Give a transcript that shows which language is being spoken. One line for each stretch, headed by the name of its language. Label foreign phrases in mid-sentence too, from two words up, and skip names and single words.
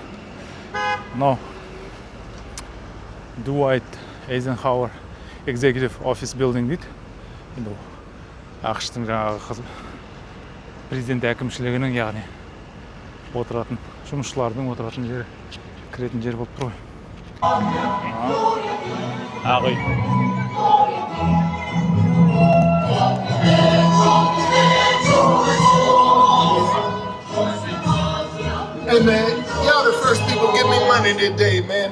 Kazakh: Мынау Дуайт Эйзенхауэр
English: Executive Office Building
Kazakh: дейді. Енді ақштың жаңағы президент әкімшілігінің, яғни отыратын жұмысшылардың отыратын жері, кіретін жер болып тұр ғой. Ақ үй.
English: Hey man, y'all the first people give me money today, man.